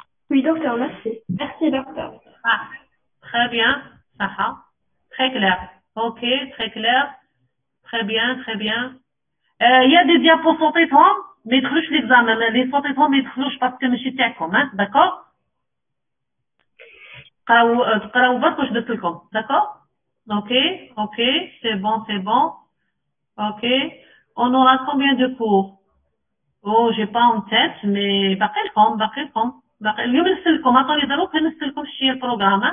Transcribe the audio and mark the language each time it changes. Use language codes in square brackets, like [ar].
[fr] Oui, docteur, merci. Merci, docteur. Ah, très bien, Saha. Très clair. Ok, très clair. Très bien, très bien. Il y a des diapos [ar] صوتيتهم ما يدخلوش [fr] l'examen. Les صوتيتهم ما يدخلوش parce que [ar] ماشي تاعكم, [fr] hein, d'accord? [ar] تقراو برك واش درت لكم, d'accord? [fr] Ok, c'est bon. Ok. On aura combien de cours? Oh, j'ai pas en tête, mais [ar] باقي لكم. اليوم نرسل لكم. عطوني دروك نرسل لكم شي البروغرام.